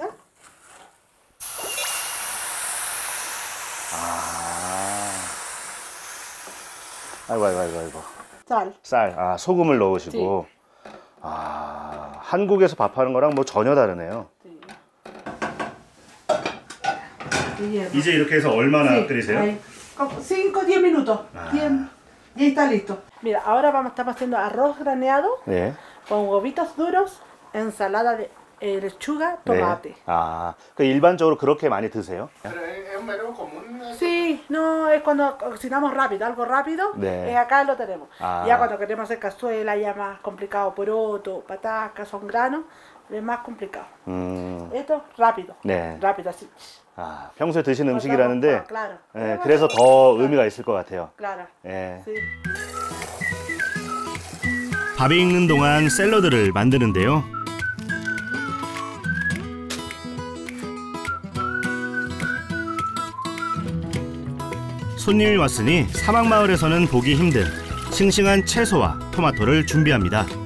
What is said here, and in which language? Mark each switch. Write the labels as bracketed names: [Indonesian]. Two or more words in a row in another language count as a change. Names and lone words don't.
[Korean] 아이고. [Spanish] Sal. [Korean] 쌀, 소금을 넣으시고. 한국에서 밥하는 거랑 뭐 전혀 다르네요. 이제 이렇게 해서 얼마나 끓이세요? [Spanish] 5-10 minutos. Bien. Ya está listo. Mira, ahora estamos haciendo arroz graneado [Korean] 네. [Spanish] con huevitos duros, ensalada de lechuga, tomate. [Korean] 그 일반적으로 그렇게 많이 드세요? [Spanish] Sí, no, es cuando cocinamos rápido, algo rápido, [Korean] 네. [Spanish] acá lo tenemos. Ya cuando queremos hacer cazuela, ya más complicado, poroto, patacas, son granos, es más complicado. Esto rápido, [Korean] 네. [Spanish] rápido así. [Korean] 평소에 드시는 음식이라는데 [Spanish] claro. [Korean] 그래서 더 의미가 있을 것 같아요. [Spanish] Claro. [Korean] 예. [Spanish] Sí. [Korean] 밥이 익는 동안 샐러드를 만드는데요. 손님이 왔으니 사막마을에서는 보기 힘든 싱싱한 채소와 토마토를 준비합니다.